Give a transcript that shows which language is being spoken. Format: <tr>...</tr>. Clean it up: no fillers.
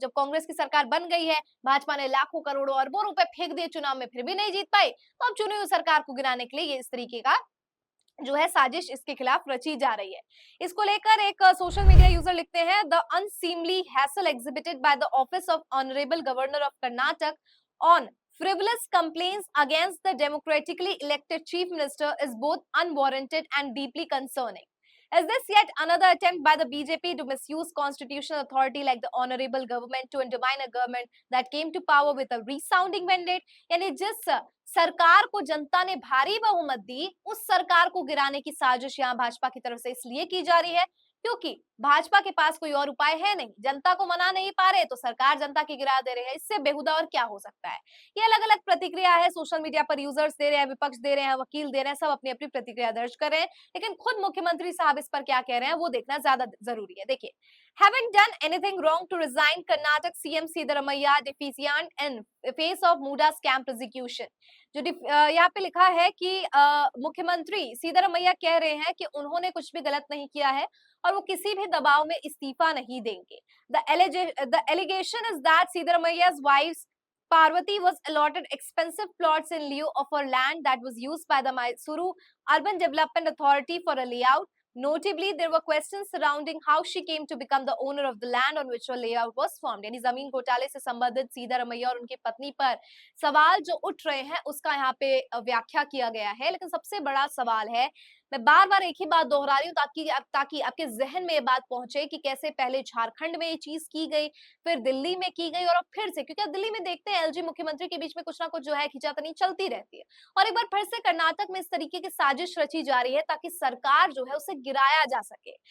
<hi>जब कांग्रेस की सरकार बन गई है, भाजपा ने लाखों करोड़ों अरबों रुपए फेंक दिए चुनाव में, फिर भी नहीं जीत पाई, तो अब चुनी हुई सरकार को गिराने के लिए ये इस तरीके का जो है साजिश इसके खिलाफ रची जा रही है। इसको लेकर एक सोशल मीडिया यूजर लिखते हैं,</hi> <en>The unseemly hassle exhibited by the office of honourable governor of Karnataka on frivolous complaints against the democratically elected chief minister is both unwarranted and deeply concerning. Is this yet another attempt by the BJP to misuse constitutional authority like the honorable government to undermine a government that came to power with a resounding mandate?</en> <hi>यानी जिस सरकार को जनता ने भारी बहुमत दी, उस सरकार को गिराने की साजिश यहाँ भाजपा की तरफ से इसलिए की जा रही है क्योंकि भाजपा के पास कोई और उपाय है नहीं। जनता को मना नहीं पा रहे तो सरकार जनता की गिरा दे रहे हैं, इससे बेहुदा और क्या हो सकता है। ये अलग अलग प्रतिक्रिया है, सोशल मीडिया पर यूजर्स दे रहे हैं, विपक्ष दे रहे हैं, वकील दे रहे हैं, सब अपनी अपनी प्रतिक्रिया दर्ज कर रहे हैं, लेकिन खुद मुख्यमंत्री साहब इस पर क्या कह रहे हैं वो देखना ज्यादा जरूरी है। देखिए,</hi> <en>haven't done anything wrong to resign Karnataka CM Siddaramaiya deficient in face of Muda scam prosecution।</en> <hi>जो यहाँ पे लिखा है कि मुख्यमंत्री सिद्धारमैया कह रहे हैं कि उन्होंने कुछ भी गलत नहीं किया है और वो किसी भी दबाव में इस्तीफा नहीं देंगे।</hi> <en>The allegation is that Siddaramaiya's wife Parvati was allotted expensive plots in lieu of her land that was used by the Mysuru Urban Development Authority for a layout. Notably, there were questions surrounding how she came to become the owner of the land on which her layout was formed।</en> <hi>यानी जमीन घोटाले से संबंधित सिद्धारमैया और उनकी पत्नी पर सवाल जो उठ रहे हैं उसका यहाँ पे व्याख्या किया गया है। लेकिन सबसे बड़ा सवाल है, मैं बार बार एक ही बात दोहरा रही हूँ ताकि आपके जहन में ये बात पहुंचे कि कैसे पहले झारखंड में ये चीज की गई, फिर दिल्ली में की गई और अब फिर से, क्योंकि अब दिल्ली में देखते हैं एलजी मुख्यमंत्री के बीच में कुछ ना कुछ जो है खींचातानी चलती रहती है और एक बार फिर से कर्नाटक में इस तरीके की साजिश रची जा रही है ताकि सरकार जो है उसे गिराया जा सके।</hi>